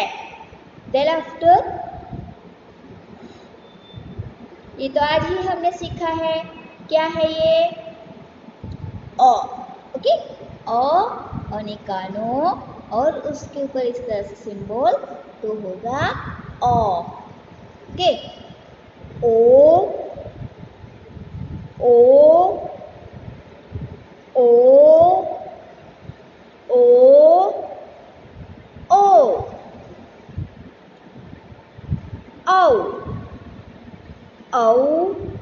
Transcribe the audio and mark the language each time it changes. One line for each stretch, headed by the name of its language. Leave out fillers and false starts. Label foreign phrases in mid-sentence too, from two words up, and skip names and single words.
English: then after,
Hindi: ये तो आज ही हमने सीखा है. क्या है ये? ओ. ओके, ओ अनिकानो, और उसके ऊपर इस तरह से सिंबल, तो होगा ओ. ओके. ओ ओ ओ ओ ओ औ औ